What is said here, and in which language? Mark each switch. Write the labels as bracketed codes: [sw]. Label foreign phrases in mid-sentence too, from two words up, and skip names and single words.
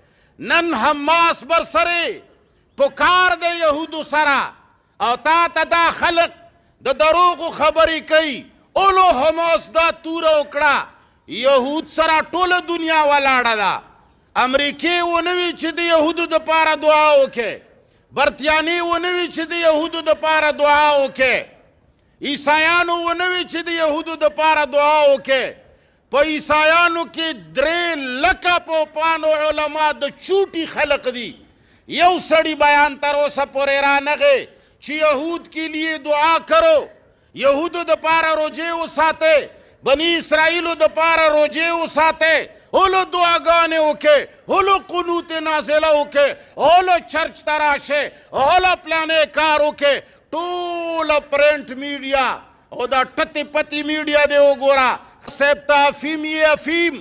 [ps] نن حماس برسرې په کار د یهودو سره او تا ته دا خلق د دروغو خبرې کوي اولو حماس دا توره وکړه یهود سره ټوله دنیا ولاړه ده امریکې ونه وي چې د یهودو دپاره دعا وکې برتیانې ونه وي چې د یهودو دپاره دعا وکې عیسایانو ونه وي چې د یهودو دپاره دعا وکې په عیسایانو کې 3 لکه پوپانو علما د چوټي خلق دي یو سړی بیان تر اوسه پورې رانغی چې [ur] یهود کے لیے دعا کرو [ps] یهودو دپاره روجې وساتئ بنی اسرائیلو دپاره روجې وساتئ هولو دعاګانې وکړئ هولو قنوت نازله وکړئ هولو چرچ ته راشئ هولو پلانې کار وکړئ ټوله پرنټ میډیا او دا ټتې پتې میډیا دی وګوره صاحب ته افیم یې افیم